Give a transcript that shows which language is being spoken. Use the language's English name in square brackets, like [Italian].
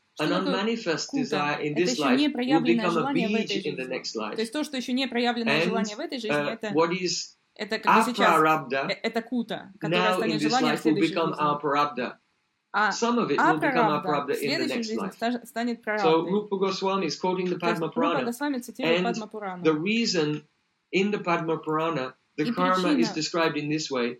[English] An unmanifest desire in this life will become a bij in the next life. [Russian] То есть то, что еще не проявленное желание в этой жизни, это как сейчас, апрарабда, это кута, которое станет желанием в следующей жизни. [English] Some of it will become апрарабда in the next life. [Russian] Станет прарабдой. [English] So Rupa Goswami is quoting the Padma Purana, and the reason in the Padma Purana the karma is described in this way.